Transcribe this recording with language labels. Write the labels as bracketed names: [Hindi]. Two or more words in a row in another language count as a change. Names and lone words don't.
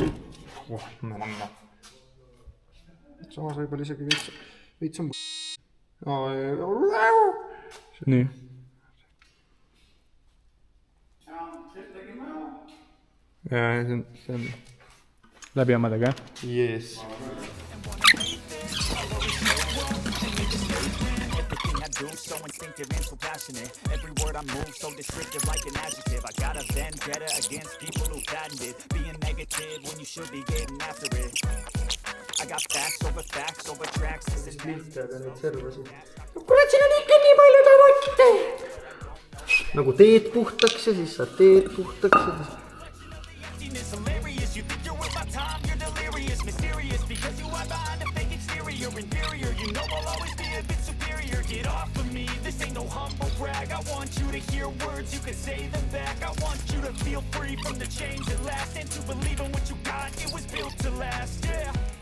[Estonian] Samas võib-olla isegi veits on... Nii. Ja, see on... Läbi omadega, jah? [English] Yes. So instinctive and so passionate. Every word I move so descriptive like an adjective. I got a vendetta against people who patented being negative when you should be getting after it. I got facts over tracks. This is [Estonian] Kurat, siin on ikka nii palju tavotte. Nagu teed puhtaks ja siis sa teed puhtaks ja siis... [English] You think you're worth my time, you're delirious, mysterious, because you are behind a fake exterior, inferior. You know I'll always be a bit superior. Get off of me, this ain't no humble brag. I want you to hear words, you can say them back. I want you to feel free from the chains that last, and to believe in what you got, it was built to last, yeah.